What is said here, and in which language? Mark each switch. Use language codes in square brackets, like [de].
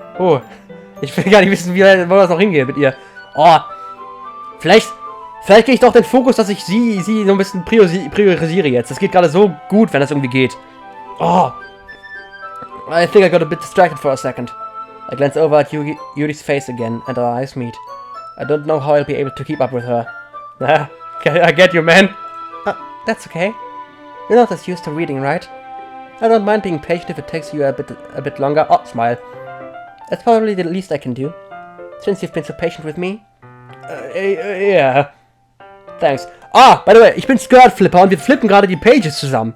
[de] Oh, ich will gar nicht wissen, wo das noch hingeht mit ihr. Oh, vielleicht gehe ich doch den Fokus, dass ich sie so ein bisschen priorisiere jetzt. Das geht gerade so gut, wenn das irgendwie geht. [en] Oh, I think I got a bit distracted for a second. I glance over at Yuri's face again, and our eyes meet. I don't know how I'll be able to keep up with her. I get you, man. That's okay. You're not as used to reading, right? I don't mind being patient if it takes you a bit longer. Oh, smile. That's probably the least I can do. Since you've been so patient with me. Yeah. Thanks. By the way, [de] ich bin Skirt Flipper und wir flippen gerade die Pages zusammen.